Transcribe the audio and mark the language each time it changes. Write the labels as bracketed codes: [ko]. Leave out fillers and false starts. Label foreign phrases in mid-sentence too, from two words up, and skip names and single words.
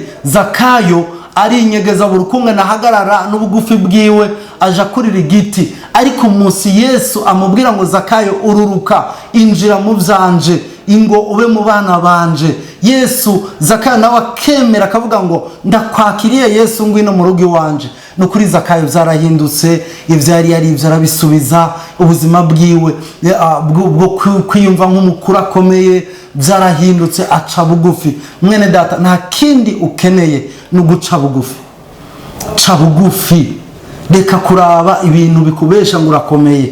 [rn] Zakayo arinyegeza buri kumwe nahagarara n'ubugufi bwiwe, aja kurira igiti. Ariko umunsi Yesu amubwira ngo Zakayo ururuka, injira mu byanje, ingo ube mu bana banje. Zakayo nawe akemera akavuga ngo ndakwakiriye Yesu, ngwino mu rugo iwanje. No kuri Zakayo byarahindutse, ivyari yari ivyo arabisubiza. Ubuzima bwiwe bwo kwiyumva nk'umukuru akomeye byarahindutse, aca bugufi. Mwene data, nta kindi ukeneye no guca bugufi. Ca bugufi, reka kuraba ibintu bikubesha ngo urakomeye.